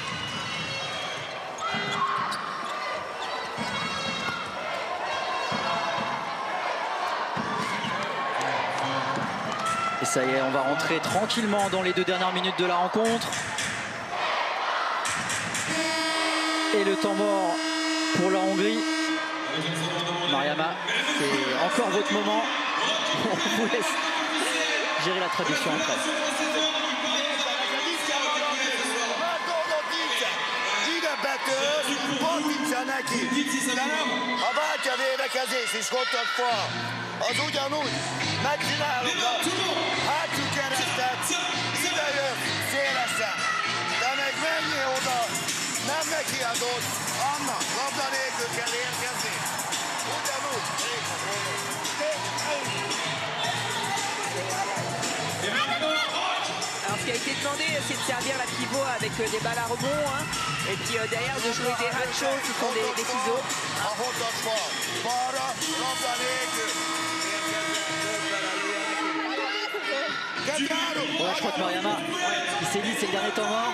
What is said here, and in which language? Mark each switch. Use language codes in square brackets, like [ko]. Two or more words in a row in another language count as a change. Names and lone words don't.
[fr] Et ça y est, on va rentrer tranquillement dans les 2 dernières minutes de la rencontre. Et le temps mort pour la Hongrie. Mariama, c'est encore votre moment. On vous laisse gérer la traduction après. [hu] Az ugyanúgy megcsinálunk a hátsó keresztet, idejön szélesen, de meg menjél oda, nem neki adod, annak labda nélkül kell érkezni. Ugyanúgy. [fr] Alors ce qui a été demandé, c'est de servir la pivot avec des balles à rebond, et puis derrière de jouer des hachos qui sont des ciseaux. Voilà, je crois que Mariama, il s'est dit c'est le dernier temps mort.